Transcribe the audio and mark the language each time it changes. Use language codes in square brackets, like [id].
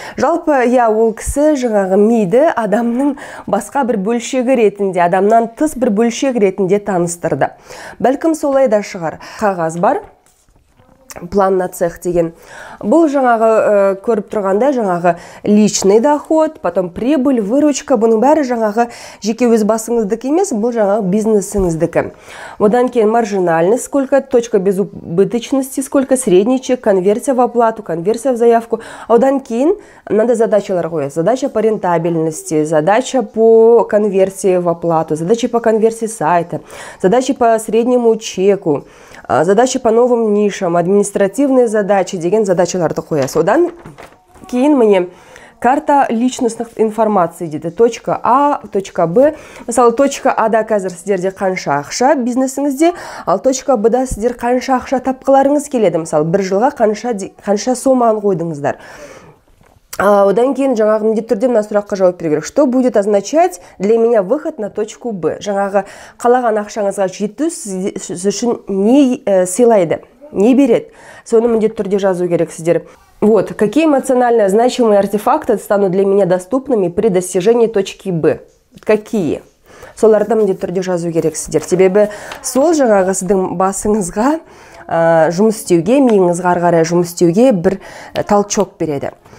[kk] Жалпы, ол кісі жаңағы миды адамның басқа бір бөлшегі ретінде, адамнан тыс бір бөлшек ретінде таныстырды. Бәлкім солай да шығар. Қағаз бар, [ru] план на цех [kk] деген. Бұл жаңағы көріп тұрғанда жаңағы [ru] личный доход, потом прибыль, выручка, [kk] бұның бәрі жаңағы жеке өз басыңыздікі емес, бұл жаңағы бизнесіңіздікі. Одан кейін [ru] маржинальность сколько, точка безубыточности сколько, средний чек, конверсия в оплату, конверсия в заявку. [kk] Одан кейін [ru] надо [kk] задачалар қояды. [ru] Задача по рентабельности, задача по конверсии в оплату, задача по конверсии сайта, задача по среднему чеку, задачи по новым нишам, административные задачи [kk] деген задачаларды қоясыз. Одан кейін міне [ru] карта личностных информации [kk] дейді. [ru] Точка А, точка Б. [kk] Мысалы, точка Ада қазір сіздерде қанша ақша бизнесіңізде, ал точка Бда сіздер қанша ақша тапқыларыңыз келеді. Мысалы, бір жылға қанша соманы қойдыңыздар. Одан кейін жаңағы міндетті түрде мына сұраққа жауап беру керек. [ru] Что будет означать для меня выход на точку Б? [kk] Жаңағы қалаған ақшаңызға жету сіз үшін не сыйлайды, не береді? Соны міндетті түрде жазу керек сіздер. [ru] Вот, какие эмоционально значимые артефакты станут для меня доступными при достижении точки Б? Какие? [kk] Соларды міндетті түрде жазу керек сіздер. Себебі сол жаңағы сіздің басыңызға жұмыс істеуге, миыңызға ары қарай жұмыс істеуге бір толчок береді.